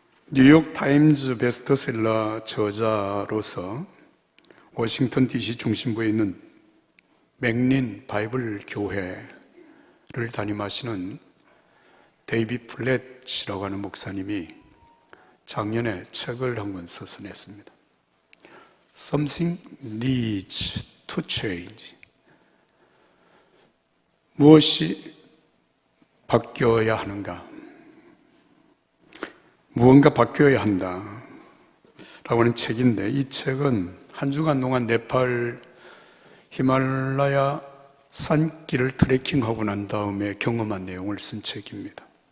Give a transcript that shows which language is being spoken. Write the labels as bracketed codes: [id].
[ko] 뉴욕 타임즈 베스트셀러 저자로서 워싱턴 DC 중심부에 있는 맥린 바이블 교회를 담임하시는 데이비 플랫이라고 하는 목사님이 작년에 책을 한 권 써서 냈습니다. [en] Something needs to change. [ko] 무엇이 바뀌어야 하는가? 무언가 바뀌어야 한다 라고 하는 책인데, 이 책은 한 주간 동안 네팔 히말라야 산길을 트레킹하고 난 다음에 경험한 내용을 쓴 책입니다.